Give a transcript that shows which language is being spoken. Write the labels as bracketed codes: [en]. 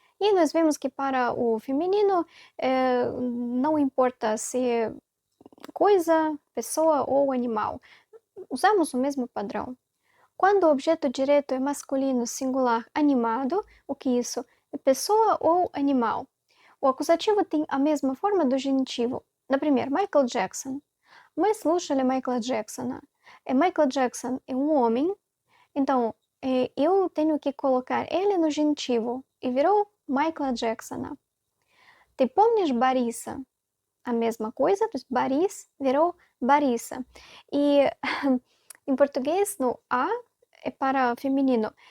[pt] E nós vemos que para o feminino não importa se é coisa, pessoa ou animal. Usamos o mesmo padrão. Quando o objeto direto é masculino singular animado, o que isso? É pessoa ou animal? O acusativo tem a mesma forma do genitivo. [ru] Например, Michael Jackson. Мы слушали Майкла Джексона. [pt] Michael Jackson é um homem, então eu tenho que colocar ele no genitivo e virou Michael Jackson. [ru] Ты помнишь Бориса? [pt] A mesma coisa, [ru] то есть Борис [pt] virou [ru] Бориса. [pt] E em português, no A é para feminino.